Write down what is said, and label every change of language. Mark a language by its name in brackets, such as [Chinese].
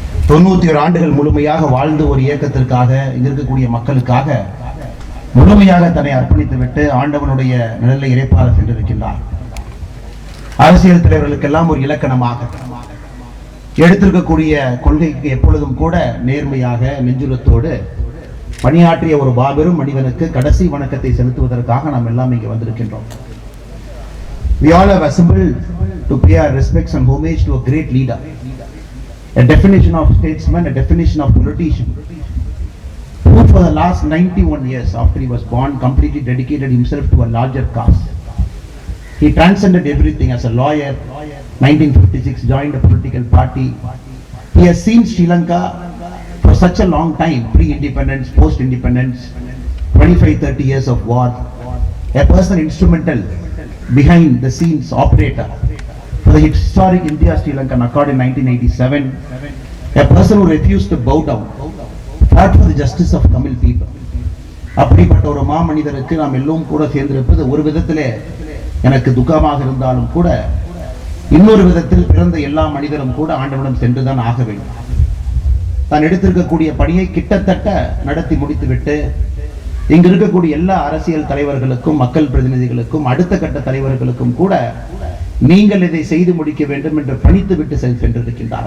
[Tamil] 91 ஆண்டுகள் முழுமையாக வாழ்ந்து ஒரு இயக்கத்திற்காக, இங்க இருக்கக்கூடிய மக்களுக்காக முழுமையாக தன்னை அர்ப்பணித்துவிட்டு ஆண்டவனுடைய நிழலை இறைப்பாக சென்றிருக்கின்றார். அரசியல் தலைவர்களுக்கெல்லாம் ஒரு இலக்கணமாக எடுத்திருக்கக்கூடிய கொள்கைக்கு எப்பொழுதும் கூட நேர்மையாக நெஞ்சுரத்தோடு பணியாற்றிய ஒரு மாபெரும் மனிதனுக்கு கடைசி வணக்கத்தை செலுத்துவதற்காக நாம் எல்லாம் இங்கே வந்திருக்கின்றோம். [English] We all have assembled to pay our respects and homage to a great leader, a definition of statesman, a definition of politician, who for the last 91 years after he was born completely dedicated himself to a larger cause. He transcended everything. As a lawyer, 1956 joined a political party. He has seen Sri Lanka for such a long time, pre-independence, post-independence, 25-30 years of war. A person instrumental behind the scenes operator for the historic India-Sri Lankan Accord in 1987. A person who refused to bow down, fought for the justice of Tamil people. [Tamil] அப்படிப்பட்ட ஒரு மாமனிதருக்கு நாம் எல்லோரும் கூட சேர்ந்திருப்பது ஒரு விதத்திலே எனக்கு துக்கமாக இருந்தாலும் கூட, இன்னொரு விதத்தில் பிறந்த எல்லா மனிதரும் கூட ஆண்டவனிடம் சென்றுதான் ஆக வேண்டும். தான் எடுத்திருக்கக்கூடிய பணியை கிட்டத்தட்ட நடத்தி முடித்துவிட்டு இங்கு இருக்கக்கூடிய எல்லா அரசியல் தலைவர்களுக்கும், மக்கள் பிரதிநிதிகளுக்கும், அடுத்த கட்ட தலைவர்களுக்கும் கூட நீங்கள் இதை செய்து முடிக்க வேண்டும் என்று பணித்து விட்டு சென்றிருக்கின்றார்.